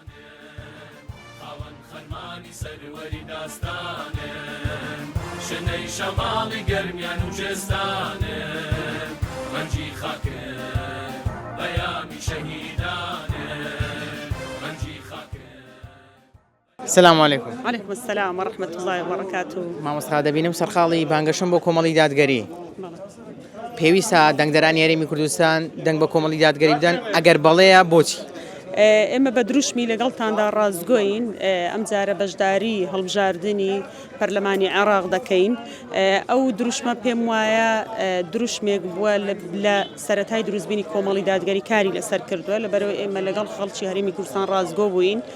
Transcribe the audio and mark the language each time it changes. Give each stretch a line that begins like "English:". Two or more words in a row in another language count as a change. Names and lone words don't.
Central Kurdish: شنەی شەماڵی گەرمیان و جێستانێ ڕەنجی خاکێ بەیامی شەهیدانێ ڕەنجی خاکێ
Arabic: سلام علیکم. عليكم السلام ورحمة الله وبركاته.
Central Kurdish: مامۆستا دەبینم سەرخاڵی بانگەشم بۆ کۆمەڵی دادگەری پێویستە دەنگدەرانی هەرێمی کوردستان دەنگ بە کۆمەڵی دادگەری بدەن ئەگەر بەڵەیە بۆچی؟ ئێمە بە دروشمی لەگەڵتاندا ڕازگۆین ئەم جارە بەشداری هەڵبژاردننی پەرلەمانی عێراق دەکەین ئەو دروشمە پێم وایە دروشمێک بووە لە سەرەتای دروستبینی کۆمەڵی دادگەری کاری لەسەر کردووە لەبەرەوەی ئێمە لەگەڵ خەڵکی هەرێمی کوردستان ڕازگۆ بووین